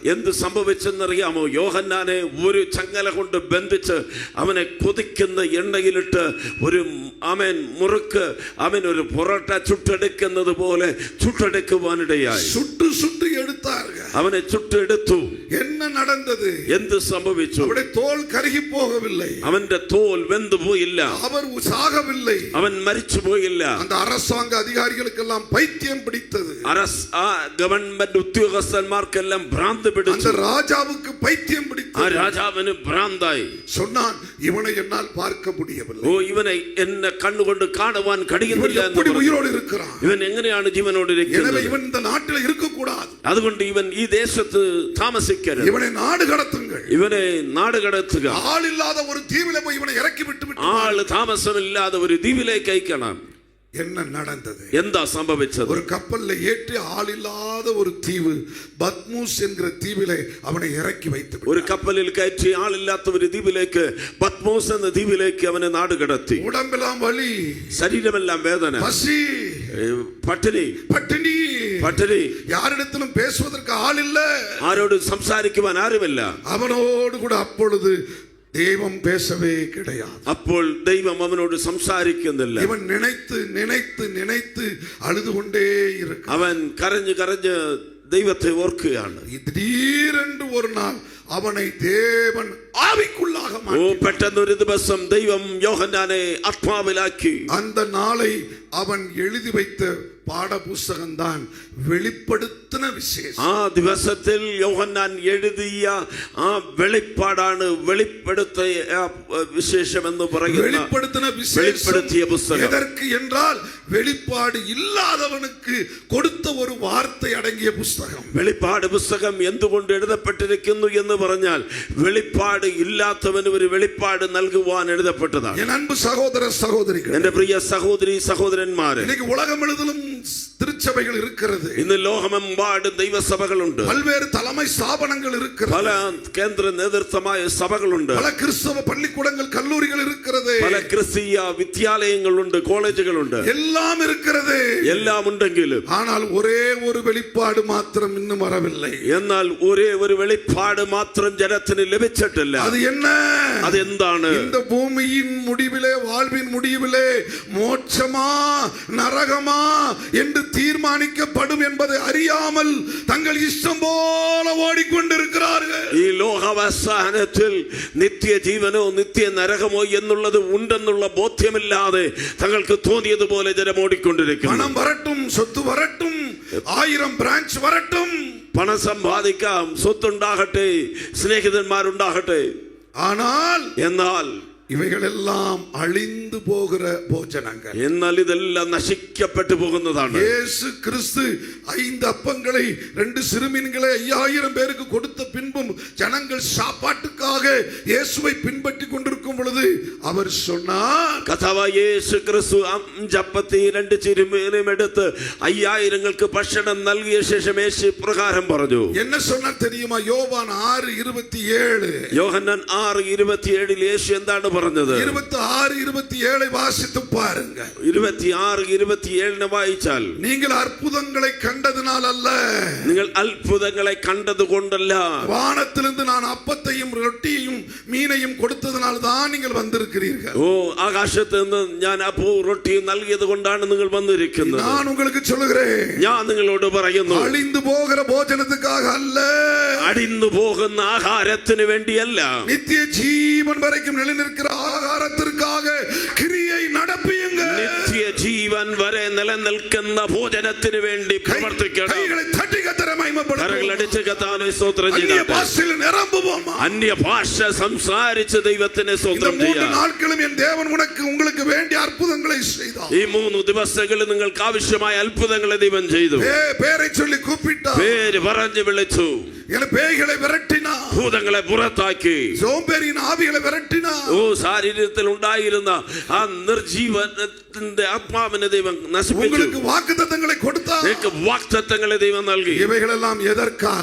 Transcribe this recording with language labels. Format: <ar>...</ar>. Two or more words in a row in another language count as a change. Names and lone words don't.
<ml>എന്ത് സംഭവിച്ചെന്നറിയാമോ? യോഹന്നാനെ ഒരു ചങ്ങല കൊണ്ട് ബന്ധിച്ച് അവനെ കൊതിക്കുന്ന എണ്ണയിലിട്ട് ഒരു മുറുക്ക് ഒരു പൊറോട്ട ചുട്ടെടുക്കുന്നത് പോലെ ചുട്ടെടുക്കുവാനിടയായി.</ml> <ta>சுட்டு எடுத்தார்கள்.</ta> <ml>അവനെ ചുട്ടെടുത്തു.</ml> <ta>என்ன நடந்தது?</ta> <ml>എന്ത് സംഭവിച്ചു?</ml> <ta>அவருடைய தோல் கருகி போகவில்லை,</ta> <ml>അവന്റെ തോൽ വെന്തു പോയില്ല,</ml> <ta>அவர் சாகவில்லை,</ta> <ml>അവൻ മരിച്ചു പോയില്ല.</ml> <ta>அந்த அரசாங்க அதிகாரிகளுக்கெல்லாம் பைத்தியம் பிடித்தது.</ta> <ml>ഗവൺമെന്റ് ഉദ്യോഗസ്ഥന്മാർക്കെല്ലാം ഭ്രാന്ത് പിടിച്ചു.</ml> <ta>அந்த ராஜாவுக்கு பைத்தியம் பிடித்தது.</ta> <ml>ആ രാജാവിന് ഭ്രാന്തായി.</ml> <ta>சொன்னான், இவனை என்னால் பார்க்க முடியவில்லை.</ta> <ml>ഇവനെ എന്നെ കണ്ണുകൊണ്ട് കാണുവാൻ കഴിയുന്നില്ല.</ml> <ta>உயிரோடு இருக்கிறான்,</ta> <ml>ഇവൻ എങ്ങനെയാണ് ജീവനോട് ഇരിക്കുന്നത്?</ml> <ta>இவன் இந்த நாட்டில் இருக்க கூடாது.</ta> <ml>അതുകൊണ്ട് ഇവൻ ഈ ദേശത്ത് താമസിക്കരുത്.</ml> <ta>இவனை நாடு கடத்துங்கள்.</ta> <ml>ഇവനെ നാട് കടത്തുക.</ml> <ta>ஆளில்லாத ஒரு தீவிலே போய் இவனை இறக்கி விட்டு</ta> <ml>ആള് താമസമില്ലാതെ ഒരു ദ്വീപിലേക്ക് അയക്കണം.</ml> <ta>என்ன நடந்தது?</ta> <ml>എന്താ സംഭവിച്ചത്?</ml> <ta>ஒரு கப்பல்ல ஏற்றி ஆளில்லாத ஒரு தீவு பத்மூஸ் என்கிற தீவிலே அவனை இறக்கி வைத்து</ta> <ml>ഒരു കപ്പലിൽ കയറ്റി ആളില്ലാത്ത ഒരു ദ്വീപിലേക്ക്, പത്മോസ് എന്ന ദ്വീപിലേക്ക് അവനെ നാട് കടത്തി.</ml> <ta>உடம்பெல்லாம் வலி,</ta> <ml>ശരീരമെല്ലാം വേദന,</ml> <ta>பசி,</ta> <ml>പട്ടിണി</ml> <ta>பட்டினி,</ta> <ml>പട്ടിണി,</ml> <ta>யாரிடத்திலும் பேசுவதற்கு ஆள் இல்ல,</ta> <ml>ആരോട് സംസാരിക്കുവാൻ ആരുമില്ല.</ml> <ta>அவனோடு கூட அப்பொழுது தெய்வம் பேசவே கிடையாது.</ta> <ml>അപ്പോൾ ദൈവം അവനോട് സംസാരിക്കുന്നില്ല.</ml> <ta>இவன் நினைத்து நினைத்து நினைத்து அழுது கொண்டே இருக்கு.</ta> <ml>അവൻ കരഞ്ഞു കരഞ്ഞ് ദൈവത്തെ ഓർക്കുകയാണ്.</ml> <ta>திடீரென்று ஒரு நாள் அவனை தேவன் ஆவிக்குள்ளாக மாற்றினார்.</ta> <ml>പെട്ടെന്ന് ഒരു ദിവസം ദൈവം യോഹന്നാനെ ആത്മാവിലാക്കി.</ml> <ta>அந்த நாளை அவன் எழுதி வைத்த பாட புஸ்தகம் தான் வெளிப்படுத்தின விசேஷம்.</ta> <ml>ആ ദിവസത്തിൽ യോഹന്നാൻ എഴുതിയ ആ വെളിപ്പാടാണ് വെളിപ്പെടുത്തിയ വിശേഷം എന്ന് പറയുന്നത്.</ml> <ta>வெளிப்படுத்தின</ta> <ml>വെളിപ്പെടുത്തിയ പുസ്തകം.</ml> <ta>எதற்கு என்றால் வெளிப்பாடு இல்லாதவனுக்கு கொடுத்த ஒரு வார்த்தை அடங்கிய புஸ்தகம்.</ta> <ml>വെളിപ്പാട് പുസ്തകം എന്തുകൊണ്ട് എഴുതപ്പെട്ടിരിക്കുന്നു എന്ന് പറഞ്ഞാൽ, വെളിപ്പാട് ഇല്ലാത്തവന് ഒരു വെളിപ്പാട് നൽകുവാൻ എഴുതപ്പെട്ടതാണ്.</ml> <ta>என் அன்பு சகோதர சகோதரிகள்,</ta> <ml>എന്റെ പ്രിയ സഹോദരി സഹോദരന്മാരെ,</ml> <ta>இன்னைக்கு உலகம் முழுவதும் திருச்சபைகள் இருக்கிறது.</ta> <ml>ഇന്ന് ലോകമെമ്പാടും ദൈവസഭകളുണ്ട്.</ml> <ta>பல்வேறு தலைமை ஸ்தாபனங்கள் இருக்கிறது.</ta> <ml>പല കേന്ദ്ര നേതൃത്വമായ സഭകളുണ്ട്.</ml> <ta>பல கிறிஸ்தவ பள்ளிக்கூடங்கள் கல்லூரிகள் இருக்கிறது.</ta> <ml>പല ക്രിസ്തീയ വിദ്യാലയങ്ങളുണ്ട്, കോളേജുകളുണ്ട്.</ml> <ta>எல்லாம் இருக்கிறது.</ta> <ml>എല്ലാം ഉണ്ടെങ്കിലും</ml> <ta>ஆனால் ஒரே ஒரு வெளிப்பாடு மாத்திரம் இன்னும் வரவில்லை.</ta> <ml>എന്നാൽ ഒരേ ഒരു വെളിപ്പാട് മാത്രം ജനത്തിന് ലഭിച്ചിട്ടില്ല.</ml> <ta>அது என்ன?</ta> <ml>അതെന്താണ്?</ml> <ta>இந்த பூமியின் முடிவிலே, வாழ்வின் முடிவிலே மோட்சமா நரகமா என்று தீர்மானிக்கப்படும் என்பதை அறியாமல் தங்கள் இஷ்டம் போல ஓடிக்கொண்டிருக்கிறார்கள்.</ta> <ml>ഈ ലോകാവസാനത്തിൽ നിത്യജീവനോ നിത്യ നരകമോ എന്നുള്ളത് ഉണ്ടെന്നുള്ള ബോധ്യമില്ലാതെ തങ്ങൾക്ക് തോന്നിയതുപോലെ ജനം ഓടിക്കൊണ്ടിരിക്കുന്നു.</ml> <ta>பணம் வரட்டும், சொத்து வரட்டும், 1000 பிராஞ்ச் வரட்டும்,</ta> <ml>പണം സമ്പാദിക്കാം, സ്വത്തുണ്ടാകട്ടെ, സ്നേഹിതന്മാരുണ്ടാകട്ടെ, എന്നാൽ</ml> <ta>இவைகள் எல்லாம் அழிந்து போகிற போஜனங்கள்.</ta> <ml>എന്നാൽ ഇതെല്ലാം നശിക്കപ്പെട്ടു പോകുന്നതാണ്.</ml> <ta>இயேசு கிறிஸ்து 5 அப்பங்களை 2 சிறுமீன்களை 5000 பேருக்கு கொடுத்த பின்பும் ஜனங்கள் சாப்பாட்டுக்காக இயேசுவை பின்பற்றி கொண்டிருக்கும் பொழுது அவர் சொன்னார்,</ta> <ml>കർത്താവായ യേശു ക്രിസ്തു 5 അപ്പത്തെ 2 ചിരുമീനും എടുത്ത് 5000ങ്ങൾക്ക് ഭക്ഷണം നൽകിയ ശേഷം യേശു പ്രകാരം പറഞ്ഞു.</ml> <ta>என்ன சொன்னார் தெரியுமா? யோவான் 6:27.</ta> <ml>യോഹന്നാൻ 6:27 യേശു എന്താണ് പറഞ്ഞത്?</ml> <ta>26:27 வாசித்து பாருங்க.</ta> <ml>26:27 വായിച്ചാൽ,</ml> <ta>நீங்கள் அற்புதங்களை கண்டதினால் அல்ல,</ta> <ml>നിങ്ങൾ അത്ഭുതങ്ങളെ കണ്ടതുകൊണ്ടല്ല,</ml> <ta>வானத்திலிருந்து நான் அப்பத்தையும் ரொட்டியையும் மீனையும் கொடுத்ததினால் தான் நீங்கள் வந்திருக்கிறீர்கள்.</ta> <ml>ആകാശത്ത് നിന്ന് ഞാൻ അപ്പവും റൊട്ടിയും നൽകിയത് കൊണ്ടാണ് നിങ്ങൾ വന്നിരിക്കുന്നത്.</ml> <ta>நான் உங்களுக்கு சொல்லுகிறேன்,</ta> <ml>ഞാൻ നിങ്ങളോട് പറയുന്നു,</ml> <ta>அழிந்து போகிற போஜனத்துக்காக அல்ல,</ta> <ml>അടിന്നു പോകുന്ന ആഹാരത്തിന് വേണ്ടിയല്ല,</ml> <ta>நித்திய ஜீவன் வரைக்கும் நிலைநிற்கிற ஆகாரத்திற்காக கிரியை நடப்பியுங்கள்.</ta> <ml>നിത്യജീവൻ വരെ നിലനിൽക്കുന്ന ഭോജനത്തിന് വേണ്ടി പ്രവർത്തിക്കണം.</ml> <ta>கைகளை தட்டி கர்த்தரை மகிமைப்படுத்துங்கள்.</ta> <ml>കരങ്ങൾ അടിച്ച് കർത്താവിനെ സ്തോത്രം</ml> <ta>அந்நிய</ta> <ml>ചെയ്യട്ടെ.</ml> <ta>பாஷையில் நிரம்புவோமா?</ta> <ml>അന്യ ഭാഷ സംസാരിച്ച് ദൈവത്തിനെ</ml> <ta>இந்த</ta> <ml>സ്തോത്രം</ml> <ta>3</ta> <ml>ചെയ്യാം.</ml> <ta>நாட்களும் என் தேவன் உங்களுக்கு வேண்டிய அற்புதங்களை செய்தார்.</ta> <ml>ഈ 3 ദിവസങ്ങളിൽ നിങ്ങൾക്ക് ആവശ്യമായ അത്ഭുതങ്ങളെ ദൈവം ചെയ്തു.</ml> <ta>பேரை சொல்லி கூப்பிட்டார்.</ta> <ml>പേര് പറഞ്ഞു വിളിച്ചു.</ml> <ta>பேய்களை விரட்டினார்.</ta> <ml>ഭൂതങ്ങളെ പുറത്താക്കി.</ml> <ta>சோம்பேறியின் ஆவிகளை விரட்டினார்.</ta> <ml>ഓ ശരീരത്തിൽ ഉണ്ടായിരുന്ന ആ നിർജീവത്തിന്റെ ആത്മാവിനെ ദൈവം നശിപ്പിച്ചു.</ml> <ta>உங்களுக்கு வாக்குத்தத்தங்களை கொடுத்தார்.</ta> <ml>നിങ്ങൾക്ക് വാഗ്ദത്തങ്ങളെ ദൈവം നൽകി.</ml> <ta>இவைகளெல்லாம் எதற்காக?</ta>